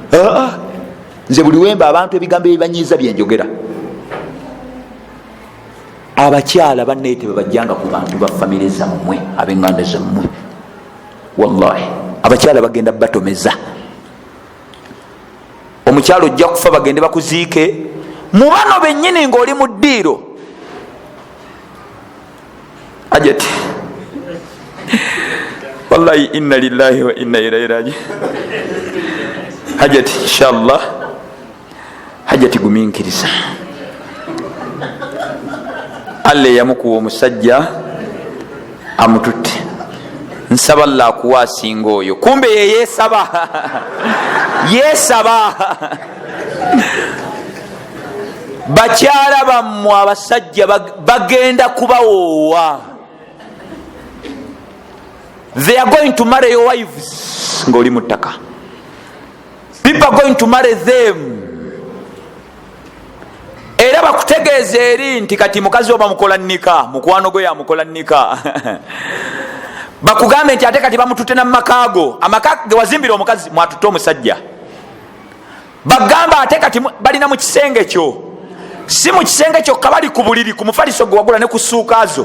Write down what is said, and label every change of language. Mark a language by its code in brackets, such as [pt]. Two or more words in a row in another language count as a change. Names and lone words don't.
[lg] nze buli wemba abantu ebigambo ebibanyiiza byenjogera abakyala bannaye tebabajjanga ku bantu ba famire zammwe ab'eŋŋanda zammwe wallahi abakyala bagenda batomeza. Omukyalo ojja kufa bagende bakuziike mu bano bennyini ng'oli mu ddiiro. [ar] Ajati والله إنا لله وإنا إليه راجع. [lg] Hajati inshallah, hajati guminkiriza. Allah yamukuwa omusajja amututte. Nsaba Allah akuwa asinga oyo. Kumbe ye yeesaba yeesaba. Bakyala bammwe abasajja bagenda kubawoowa. [en] They are going to marry your wives [lg] ng'oli mu ttaka. [en] People are going to marry them. [lg] Era bakutegeeza eri nti kati mukazi oba mukola nnika, mukwano gwe yamukola nnika. Bakugambe nti ate kati bamututte na mumakaago, amaka ge wazimbira omukazi mwatutte omusajja. Bagamba ate kati balina mu kisenge kyo, si mu kisenge kyokka, bali ku buliri ku mufaliso gwe wagula ne ku ssuukaazo.